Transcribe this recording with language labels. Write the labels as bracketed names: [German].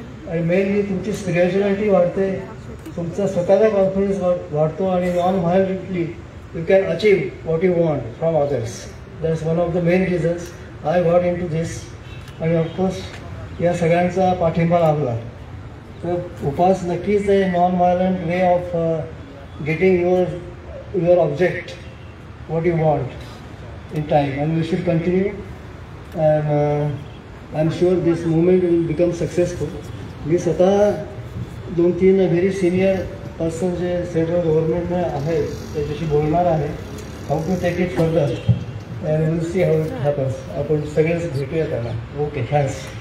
[Marathi] आणि मेनली तुमची स्पिरिच्युअलिटी वाढते, तुमचा स्वतःचा कॉन्फिडन्स वाढतो आणि [English] Non violently you can achieve what you want from others. That's one of the main reasons I got into this. [Marathi] आणि ऑफकोर्स या सगळ्यांचा पाठिंबा लाभला. तर उपवास नक्कीच आहे [English] Non violent way of getting your object, what you want in time, and we should continue, and I'm sure this movement will become successful. [Marathi] मी स्वतः 2-3 व्हेरी सिनियर पर्सन जे सेंट्रल गव्हर्नमेंटने आहेत त्याच्याशी बोलणार आहे, [English] How to take it further, and will see how it happens. [Marathi] आपण सगळेच भेटूया त्यांना. [English] Okay, thanks.